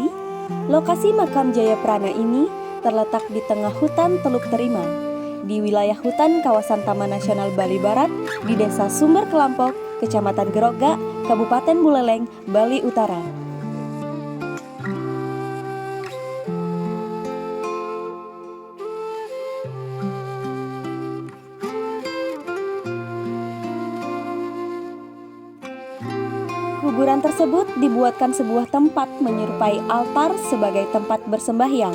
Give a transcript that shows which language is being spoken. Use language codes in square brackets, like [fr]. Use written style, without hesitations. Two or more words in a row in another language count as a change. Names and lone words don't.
[id] Lokasi makam Jayaprana ini terletak di tengah hutan Teluk Terima, di wilayah hutan kawasan Taman Nasional Bali Barat, di Desa Sumber Kelampok, Kecamatan Gerogak, Kabupaten Buleleng, Bali Utara. Kuburan tersebut dibuatkan sebuah tempat menyerupai altar sebagai tempat bersembahyang.